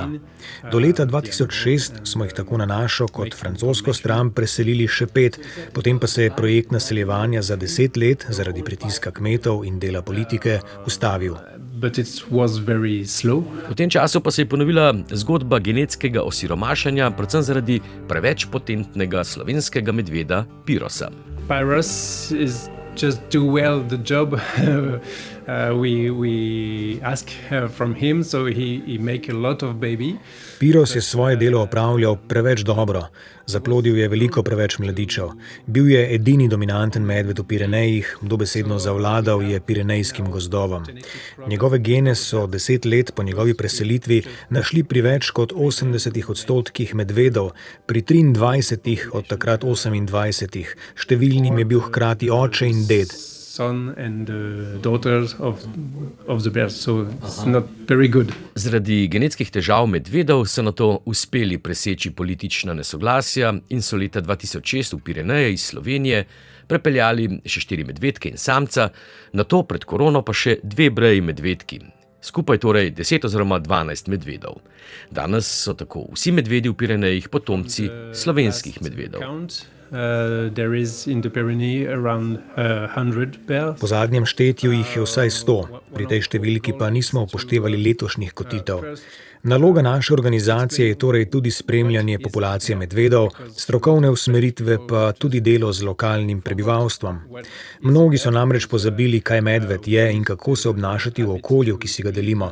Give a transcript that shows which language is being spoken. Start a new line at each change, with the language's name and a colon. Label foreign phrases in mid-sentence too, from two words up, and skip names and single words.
Slovenian: Do leta 2006 smo jih tako na našo kot francosko stran preselili še 5, potem pa se je projekt naseljevanja za 10 let zaradi pritiska kmetov in dela politike ustavil. V tem času pa se je ponovila zgodba genetskega osiromašanja, predvsem zaradi preveč potentnega slovenskega medveda Pirosa.
English: Pyrus is just do well the job we ask from him, so he make a lot of baby.
Slovenian: Piros je svoje delo opravljal preveč dobro. Zaplodil je veliko preveč mladičev. Bil je edini dominanten medved v Pirenejih, dobesedno zavladal je pirenejskim gozdovom. Njegove gene so 10 let po njegovi preselitvi našli pri več kot 80% medvedov, pri 23 od takrat 28. Številnim je bil hkrati oče in ded.
English: Son and daughter of the bears, so it's not very good.
Slovenian: Zaradi genetskih težav medvedov so nato uspeli preseči politična nesoglasja in so leta 2006 v Pireneje iz Slovenije prepeljali še 4 medvedke in samca, nato pred korono pa še 2 breji medvedki. Skupaj torej 10 oziroma 12 medvedov. Danes so tako vsi medvedi v Pirenejih potomci slovenskih medvedov.
English: there is in the Pyrenees around 100 bears.
Slovenian: Po zadnjem štetju jih je vsaj 100, pri tej številki pa nismo upoštevali letošnjih kotitev. Naloga naše organizacije je torej tudi spremljanje populacije medvedov, strokovne usmeritve pa tudi delo z lokalnim prebivalstvom. Mnogi so namreč pozabili, kaj medved je in kako se obnašati v okolju, ki si ga delimo.